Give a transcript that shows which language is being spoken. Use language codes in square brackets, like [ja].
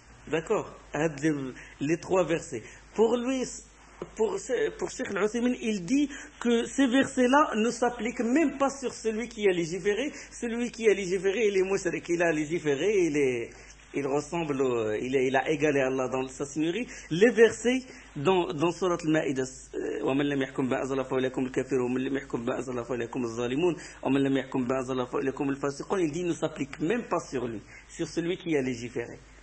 [fr] D'accord, les trois versets. Pour lui, pour Cheikh Al-Uthaymeen, il dit que ces versets-là ne s'appliquent même pas sur celui qui a légiféré. Celui qui a légiféré, il est mushrik. Il a légiféré, il a égalé Allah dans sa seigneurie. Les versets dans Surat Al-Ma'idah, [ar] وَمَنْ لَمْ يَحْكُمْ بِأَنْزَلَ فَأُولَئِكَ الْكَافِرُونَ وَمَنْ لَمْ يَحْكُمْ بِأَنْزَلَ فَأُولَئِكَ الظَّالِمُونَ وَمَنْ لَمْ يَحْكُمْ بِأَنْزَلَ فَأُولَئِكَ الْفَاسِقُونَ. [fr] Il dit ne s'applique même pas sur lui, sur celui qui a légiféré.